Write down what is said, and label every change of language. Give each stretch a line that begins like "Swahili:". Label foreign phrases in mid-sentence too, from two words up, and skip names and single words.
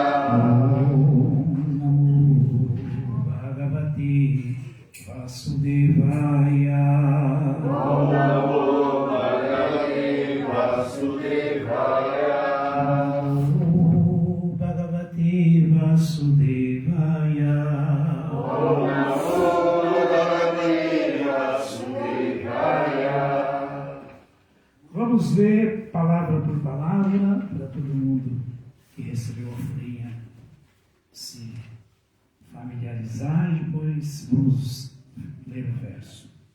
Sanskrit: ॐ नमो भगवते वासुदेवाय. ॐ नमो भगवते वासुदेवाय. ॐ भगवते वासुदेवाय. ॐ नमो
Portuguese: Vamos ler palavra por palavra, para todo mundo que recebeu a folhinha se familiarizar, depois vamos ler o verso.